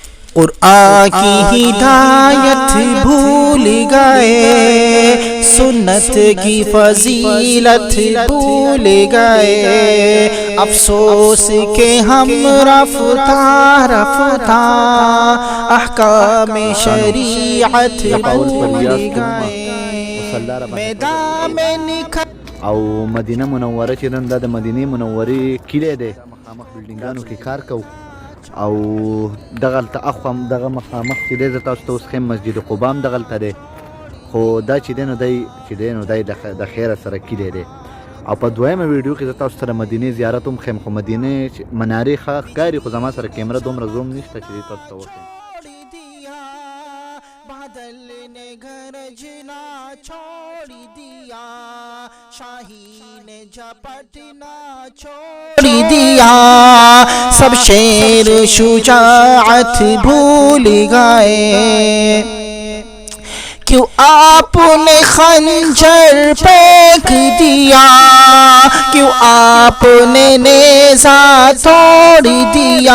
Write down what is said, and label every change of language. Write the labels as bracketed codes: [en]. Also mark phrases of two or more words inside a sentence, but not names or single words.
[ur] قرآن کی ہدایت بھول گئے، سنت کی فضیلت بھول گئے، افسوس کہ ہم رفتہ رفتہ احکام شریعت بھول گئے۔ میدان میں نکل [ps] او مدینه منوره چې نن دا د مدینه منورې کلی دی، مخامخ بلډینګانو کې کار کوو او دغلته اخوا دغه مخامخ چې دی زه تاسو ته اوس ښیم مسجد قبا هم دغلته دی، خو دا چې دی نو دی د خیره سره کلی دی. او په دویمه ویډیو کې زه تاسو سره مدینې زیارت هم ښیم، خو مدینې منارې ښه ښکاري، خو زما سره کیمره دومره زوم نشته چې دی تاسو ته وښیم. [ur] بادل نے گرجنا چھوڑ دیا، شاہین نے جھپٹنا چھوڑ دیا، سب شیر شجاعت بھول گئے، کیوں آپ نے خنجر پھینک دیا، کیوں آپ نے نیزہ توڑ دیا،